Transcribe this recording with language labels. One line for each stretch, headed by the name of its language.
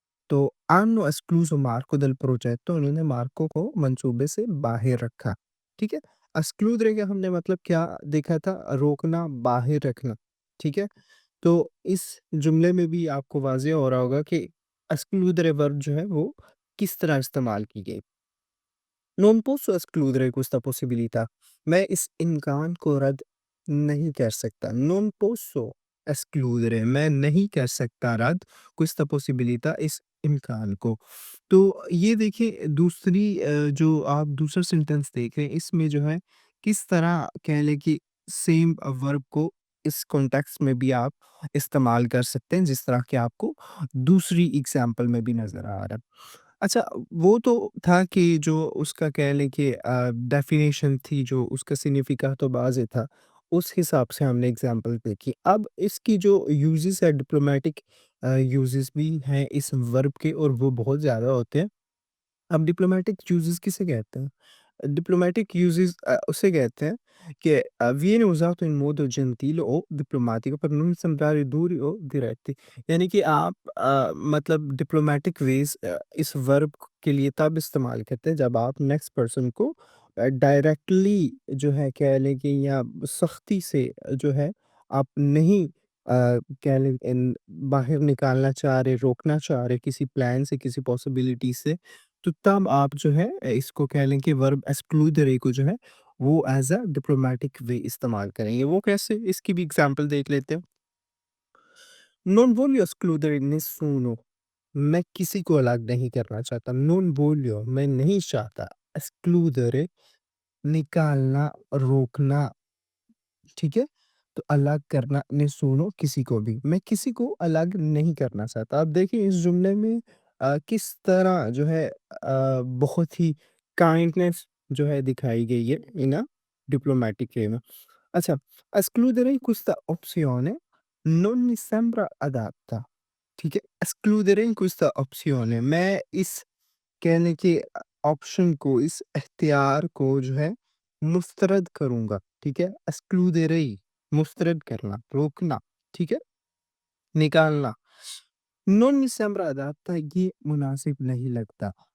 Hindi: तो
Italian: hanno escluso Marco dal progetto
Hindi: उन्होंने Marco को मंसूबे से बाहर रखा, ठीक है? excludere का हमने मतलब क्या देखा था? रोकना, बाहर रखना, ठीक है? तो इस जुमले में भी आपको वाज़िह हो रहा होगा कि excludere वर्ब जो है वो किस तरह इस्तेमाल की गई।
Italian: Non posso escludere questa possibilità।
Hindi: मैं इस इम्कान को रद्द नहीं कर सकता।
Italian: Non posso escludere
Hindi: मैं नहीं कर सकता रद्द
Italian: questa possibilità
Hindi: इस इम्कान को। तो ये देखिए दूसरी जो आप दूसरा सेंटेंस देख रहे हैं इसमें जो है किस तरह कह लें कि सेम वर्ब को इस कॉन्टेक्स्ट में भी आप इस्तेमाल कर सकते हैं जिस तरह के आपको दूसरी एग्ज़ाम्पल में भी नज़र आ रहा है। अच्छा, वो तो था कि जो उसका कह लें कि डेफ़िनेशन थी जो उसका सिग्निफ़िकातो बाज़े था, उस हिसाब से हमने एग्ज़ाम्पल देखी। अब इसकी जो यूज़ेज़ है डिप्लोमैटिक यूज़ेज़ भी हैं इस वर्ब के और वो बहुत ज़्यादा होते हैं। अब डिप्लोमैटिक यूज़ेज़ किसे कहते हैं? डिप्लोमैटिक यूज़ेज़ उसे कहते हैं कि
Italian: viene usato in modo gentile o diplomatico per non sembrare duri o diretti।
Hindi: यानी कि आप मतलब डिप्लोमैटिक वेज़ इस वर्ब के लिए तब इस्तेमाल करते हैं जब आप नेक्स्ट पर्सन को डायरेक्टली जो है कह लें कि या सख्ती से जो है आप नहीं कह लें बाहर निकालना चाह रहे, रोकना चाह रहे किसी प्लान से, किसी पॉसिबिलिटी से, तो तब आप जो है इसको कह लें कि वर्ब एक्सक्लूडेरे को जो है वो एज़ अ डिप्लोमैटिक वे इस्तेमाल करेंगे। वो कैसे? इसकी भी एग्ज़ाम्पल देख लेते हैं।
Italian: Non voglio escludere nessuno।
Hindi: मैं किसी को अलग नहीं करना चाहता।
Italian: Non voglio
Hindi: मैं नहीं चाहता। escludere निकालना, रोकना, ठीक है? तो अलग करना, nessuno किसी को भी। मैं किसी को अलग नहीं करना चाहता। अब देखिए इस जुमले में किस तरह जो है बहुत ही काइंडनेस जो है दिखाई गई है इन अ डिप्लोमैटिक वे में।
Italian: अच्छा, escludere questa opzione non mi sembra adatta।
Hindi: ठीक है?
Italian: escludere questa opzione
Hindi: मैं इस कहने के ऑप्शन को, इस इख्तियार को जो है मुस्तरद करूँगा, ठीक है? escludere मुस्तरद करना, रोकना, ठीक है? निकालना। नॉन
Italian: mi sembra adatta
Hindi: ये मुनासिब नहीं लगता।